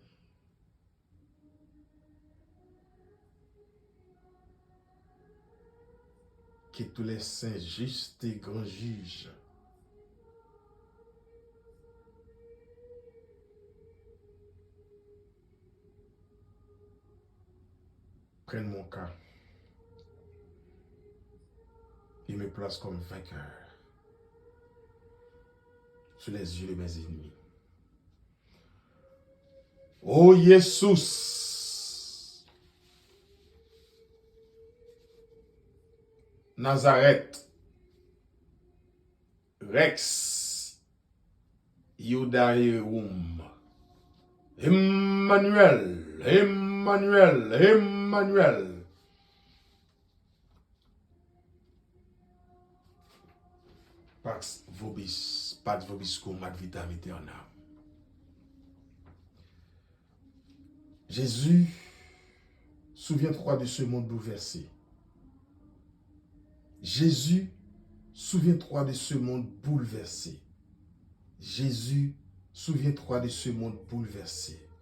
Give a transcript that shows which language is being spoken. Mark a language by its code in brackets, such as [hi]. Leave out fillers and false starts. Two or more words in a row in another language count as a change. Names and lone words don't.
[fr] Que tous les saints justes et grands juges prennent mon cas et me placent comme vainqueur sous les yeux de mes ennemis. Ô Jésus, Nazareth, [la] Rex, Iudaeum, Emmanuel, Emmanuel, Emmanuel. Pax vobiscum ad vitam aeternam. [fr] Jésus, souviens-toi de ce monde bouleversé. Jésus, souviens-toi de ce monde bouleversé. Jésus, souviens-toi de ce monde bouleversé.